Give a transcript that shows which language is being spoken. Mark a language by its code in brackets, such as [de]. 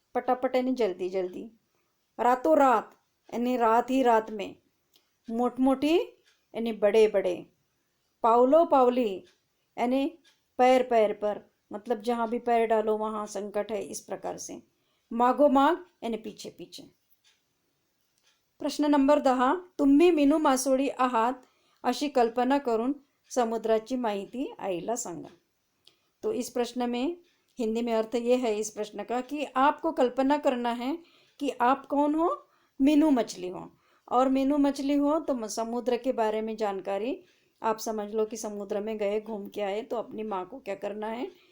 [hi] पटापट यानी जल्दी जल्दी। रातों रात यानी रात ही रात में। मोटमोटी यानी बड़े बड़े। पावलो पावली यानी पैर पैर पर, मतलब जहाँ भी पैर डालो वहाँ संकट है, इस प्रकार से। मागो माग यानी पीछे पीछे। [mr] प्रश्न नंबर 10, तुम्ही मीनू मासोळी आहात अशी कल्पना करून समुद्राची माहिती आईला सांगा। [hi] तो इस प्रश्न में हिंदी में अर्थ ये है इस प्रश्न का कि आपको कल्पना करना है कि आप कौन हो, मीनू मछली हो। और मीनू मछली हो तो समुद्र के बारे में जानकारी आप समझ लो कि समुद्र में गए, घूम के आए, तो अपनी माँ को क्या करना है